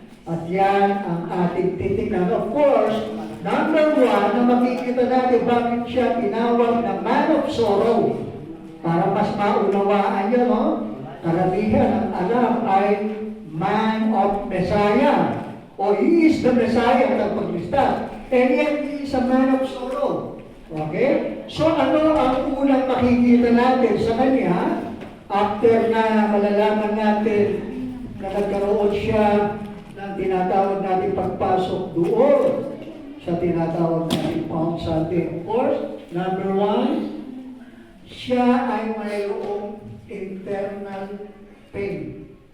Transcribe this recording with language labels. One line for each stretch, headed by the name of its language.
Filipino: At yan ang ating titignan.
English: Of course, number one
Filipino: na makikita natin bakit siya tinawag na man of sorrow. Para mas maunawaan nyo, no? Karamihan ang alam ay man of Messiah. O
English: he is the Messiah
Filipino: ng paglista.
English: And yet, he is a man of sorrow. Okay?
Filipino: So ano ang unang makikita natin sa kanya after na malalaman natin na nagkaroon siya ng tinatawag natin pagpasok doon sa tinatawag natin Palm Sunday.
English: Of course, number one,
Filipino: siya ay mayroong internal pain.